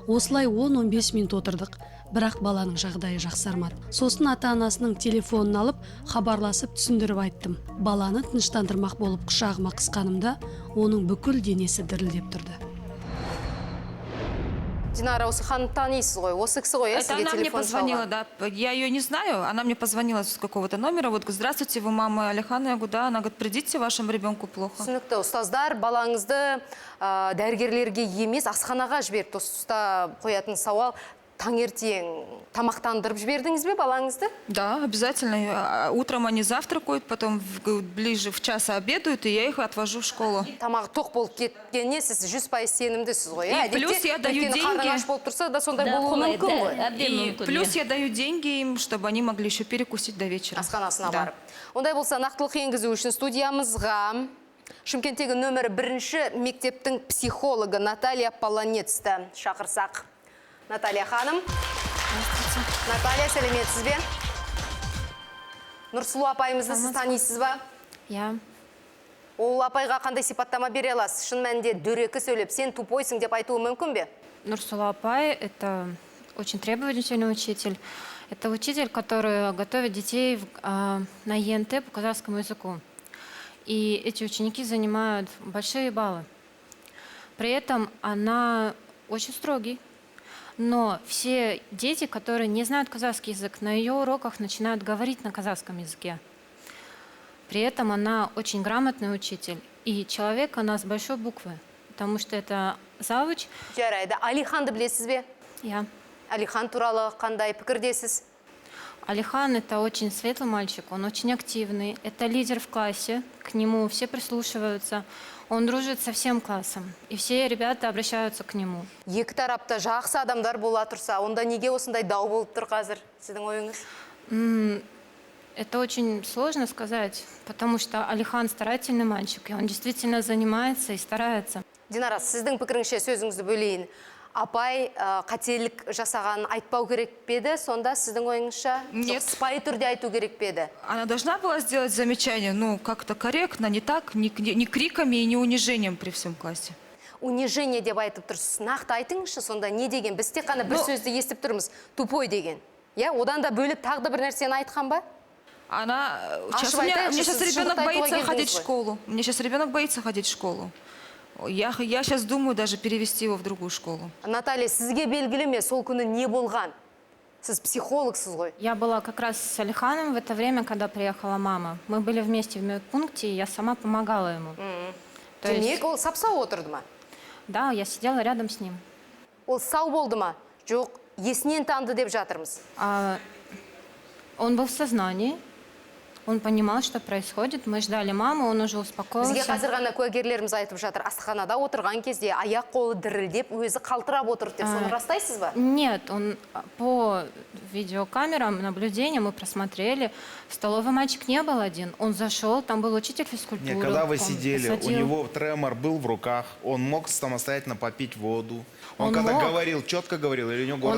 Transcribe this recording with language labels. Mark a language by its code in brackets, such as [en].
[kk] Осылай 10-15 минут отырдық. Бірақ баланың жағдайы жақсармады. Сосын ата-анасының телефонын алып, хабарласып түсіндіріп айттым. Баланы тыныштандырмақ болып құшағыма қысқанымда, оның бүкіл денесі дірілдеп тұрды. Динара, осы ханымды танисыз ғой, осы кісі ғой, [ru] Это [kk] сізге [ru] она мне телефон позвонила, [kk] шалған. [ru] да. Я ее не знаю, она мне позвонила с какого-то номера. Вот, говорит, здравствуйте, вы мама Алихана? Я говорю, да. Она говорит, придите, вашему ребенку плохо. [kk] Түсінікті, ұстаздар балаңызды дәрігерлерге емес, асханаға жіберді. Тұста қоятын сауал, таңертең тамақтандырып жібердіңіз бе балаңызды? [ru] Да, обязательно. Утром они завтракают, потом ближе в час обедают, и я их отвожу в школу. [kk] Тамағы тоқ болып кеткеніне сіз 100% сенімдісіз ғой. [ru] И плюс я даю деньги. [kk] Қарның аш болып тұрса да сондай болуы мүмкін ғой. [ru] И плюс я даю деньги им, чтобы они могли еще перекусить до вечера. [kk] Асханасына барып. Ондай болса, нақтылық енгізу үшін студиямызға Шымкенттегі нөмірі 1-ші мектептің психологы Наталья Полонецті шақырсақ. Наталья ханым. Наталья, сәлеметсіз бе? Нұрсұлу апайымызды сіз танисыз ба? Я. Ол апайға қандай сипаттама бере аласыз? Шын мәнінде дөрекі сөйлеп, сен тупойсың деп айтуы мүмкін бе? [ru] Нурсула Апай – это очень требовательный учитель. Это учитель, который готовит детей на ЕНТ по казахскому языку. И эти ученики занимают большие баллы. При этом она очень строгий. Но все дети, которые не знают казахский язык, на ее уроках начинают говорить на казахском языке. При этом она очень грамотный учитель. И человек она с большой буквы. Потому что это завуч. [kk] Жарайды. Алиханды білесіз бе? Я. Алихан туралы қандай пікірдесіз? [ru] Алихан – это очень светлый мальчик, он очень активный. Это лидер в классе, к нему все прислушиваются. Он дружит со всем классом, и все ребята обращаются к нему. [kk] Екі тарапта жақсы адамдар бола тұрса, онда неге осындай дау болып тұр қазір, сіздің ойыңыз? [ru] Это очень сложно сказать, потому что Алихан старательный мальчик, и он действительно занимается и старается. [kk] Динара, сіздің пікіріңше сөзіңізді бөлейін. Апай қателік жасағанын айтпау керек педі, сонда сіздің ойыңызша? [ru] Нет. [kk] Сыпайы түрде айту керек педі? [ru] Она должна была сделать замечание, ну, как-то корректно, не так, не криками и не унижением при всем классе. [kk] Унижение деп айтып тұрсыз. Нақты айтыңызшы, сонда не деген? Біз тек қана бір сөзді естіп тұрмыз, тупой деген. Одан да бөліп тағы да бір нәрсені айтқан ба? [ru] Она... Сейчас у меня сейчас ребенок боится ходить в школу. У меня сейчас ребенок боится ходить в школу. Я сейчас думаю даже перевести его в другую школу. [kk] Наталья, сізге белгілі ме, сол күні не болған? Сіз психологсыз ғой. [ru] Я была как раз с Алиханом в это время, когда приехала мама. Мы были вместе в медпункте, и я сама помогала ему. [kk] Демек, ол сап-сау отырды ма? [ru] Да, я сидела рядом с ним. [kk] Ол сау болды ма? Жоқ, есінен танды деп жатырмыз. [ru] Он был в сознании. Он понимал, что происходит. Мы ждали маму, он уже успокоился. [kk] Бізге қазір ғана куәгерлеріміз айтып жатыр. Асханада отырған кезде аяқ қолы дірілдеп, өзі қалтырап отырды деп. Соны растайсыз ба? [ru] Нет, он по видеокамерам наблюдения мы просмотрели. В столовой мальчик не был один. Он зашел, там был учитель физкультуры. Нет, когда вы сидели, у него тремор был в руках, он мог самостоятельно попить воду. Он когда говорил, четко говорил или у него голос?